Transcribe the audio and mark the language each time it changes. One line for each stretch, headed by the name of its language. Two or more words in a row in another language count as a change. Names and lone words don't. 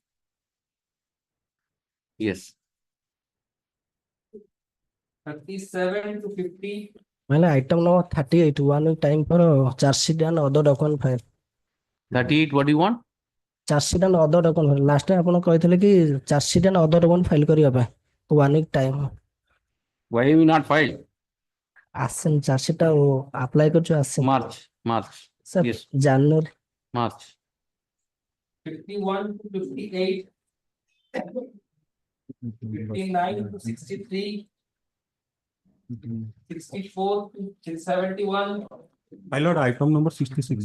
English: Yes. 37 to 50. Well, item number 38, 1 week time for charge sheet and other document file. 38, what do you want? Charge sheet and other document file. Last time
Odia: ଆପଣ କହିଥିଲେ କି
English: charge sheet and other document file
Odia: କରିବା ପାଇଁ
English: 1 week time. Why have you not filed?
Odia: ଆସିନି
English: charge sheet
Odia: ଆଉ apply କରିଛୁ ଆସିନି.
English: March, Sir, yes. January. March. 51 to 58. 59 to 63. 64 to 71. My lord, item number 66.